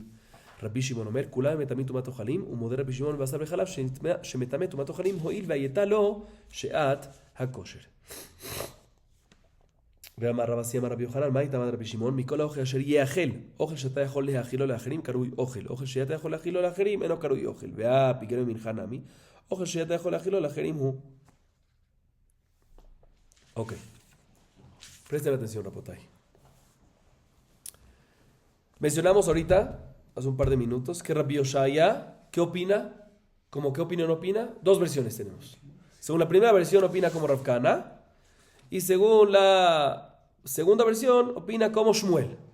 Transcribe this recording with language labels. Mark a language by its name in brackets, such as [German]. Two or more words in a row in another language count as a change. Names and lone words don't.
[Hebrew] רבי שמעון אומר כולם מטמאים טומאת אוכלים ומודה רבי שמעון בבשר וחלב שמטמא טומאת אוכלים הואיל והייתה לו שעת הכושר. ואמר רב אסי אמר רבי יוחנן מה יטמא רבי שמעון מכל האוכל אשר יאכל אוכל שאתה יכול להאכילו לאחרים קרוי אוכל אוכל שאתה יכול להאכילו לאחרים אינו קרוי אוכל והפיגל במנחה נמי אוכל שאתה יכול להאכילו לאחרים הוא. [Spanish] Ok, presten atención, Rapotay. Mencionamos ahorita, hace un par de minutos, que Rabbi Oshaya, ¿qué opina? ¿Cómo qué opinión opina? Dos versiones tenemos. Según la primera versión opina como Rav Kahana y según la segunda versión opina como Shmuel.